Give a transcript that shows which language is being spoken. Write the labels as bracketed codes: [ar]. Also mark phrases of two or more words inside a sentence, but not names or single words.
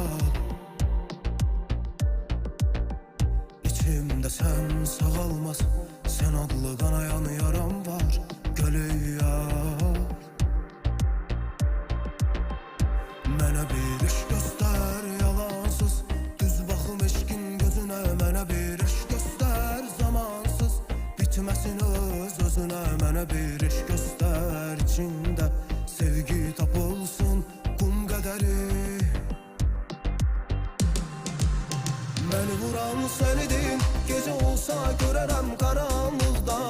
[tr] İçimde sen sağalmaz, sen adlı kanayan yaram var, geley ya. [az] Mənə bir iş göster yalansız, düz baxım eşkin gözüne. Mənə bir iş göster zamansız, bitməsin öz-özünə. Mənə bir iş göster içində, sevgi tapılsın qum qədəri. Məni vuran sənidin, gecə olsa görərəm qaranlıqdan.